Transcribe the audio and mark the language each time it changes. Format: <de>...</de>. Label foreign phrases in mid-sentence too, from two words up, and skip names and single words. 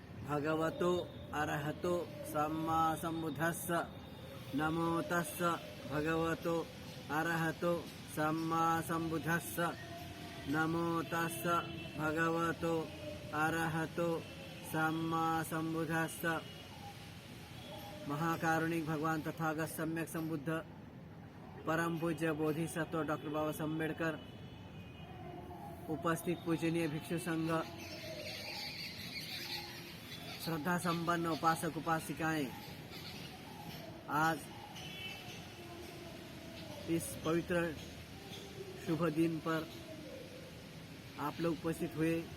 <pi>भगवतो अरहतो सम्मा सम्बुद्धस्स नमो तस्स भगवतो अरहतो सम्मा सम्बुद्धस्स नमो तस्स भगवतो अरहतो सम्मा सम्बुद्धस्स।</pi> <hi>महाकारुणिक भगवान तथागत सम्यक संबुद्ध परम पूज्य बोधिसत्व डॉक्टर बाबा साहब अम्बेडकर, उपस्थित पूजनीय भिक्षु संघ, श्रद्धा संपन्न उपासक उपासिकाएं, आज इस पवित्र शुभ दिन पर आप लोग उपस्थित हुए।</hi>